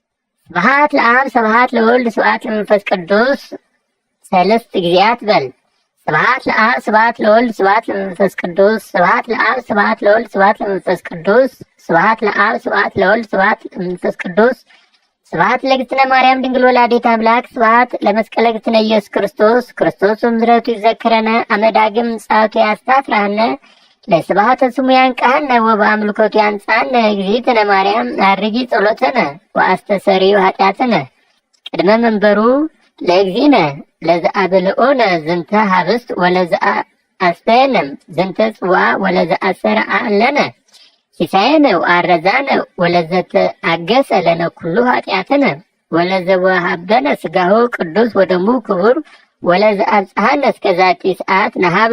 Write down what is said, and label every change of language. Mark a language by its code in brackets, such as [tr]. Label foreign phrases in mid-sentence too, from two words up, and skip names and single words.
[gez] ስብሐት ለአብ ስብሐት ለወልድ ስብሐት ለመንፈስ ቅዱስ ሰለስት ጊዜያት በል። ስብሐት ለአብ ስብሐት ለወልድ ስብሐት ለመንፈስ ቅዱስ ስብሐት ለአብ ስብሐት ለወልድ ስብሐት ለመንፈስ ቅዱስ ስብሐት ለአብ ስብሐት ለወልድ ስብሐት ለመንፈስ ቅዱስ ስብሐት ለእግዝእትነ ማርያም ድንግል ወላዲተ አምላክ ስብሐት ለመስቀለ እግዝእትነ ኢየሱስ ክርስቶስ ክርስቶስ ምሕረቱ ይዘክረነ አመዳግም ጻቱ ያስታፍራነ ለስብሐተ ስሙ ያንቃነ ወበአምልኮቱ ያንጻነ እግዝእትነ ማርያም አርጊ ጸሎተነ ወአስተሰሪዩ ኃጢአተነ ቅድመ መንበሩ ለእግዚእነ ለዘአብልኦነ ዝንተ ሀብስት ወለዘአስተየነ ዝንተ ጽዋ ወለዘአሰርዐ ለነ ሲሳየነ ወአረዛነ ወለዘተአገሰ ለነ ኩሉ ኃጢአተነ ወለዘወሀበነ ሥጋሁ ቅዱስ ወደሙ ክቡር ወለዘአብጽሐነ እስከ ዛቲ ሰዓት ነሀብ